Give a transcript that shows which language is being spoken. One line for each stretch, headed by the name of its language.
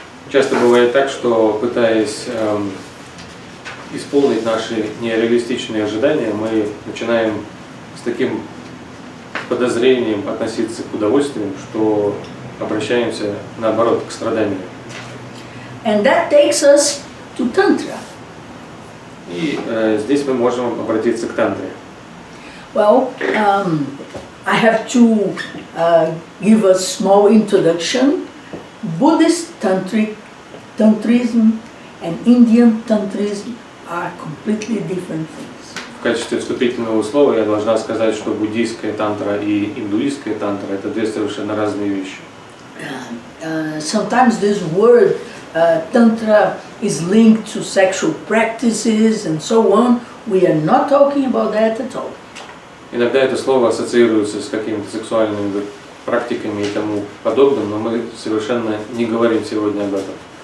Russian: Часто бывает так, что пытаясь исполнить наши нереалистичные ожидания, мы начинаем с таким подозрением относиться к удовольствиям, что обращаемся наоборот к страданию.
English: And that takes us to Tantra.
Russian: И здесь мы можем обратиться к тантре.
English: Well, I have to give a small introduction. Buddhist Tantrism and Indian Tantrism are completely different things.
Russian: В качестве вступительного слова я должна сказать, что буддийская тантра и индуистская тантра – это две совершенно разные вещи.
English: Sometimes this word Tantra is linked to sexual practices and so on. We are not talking about that at all.
Russian: Иногда это слово ассоциируется с какими-то сексуальными практиками и тому подобным, но мы совершенно не говорим сегодня об этом.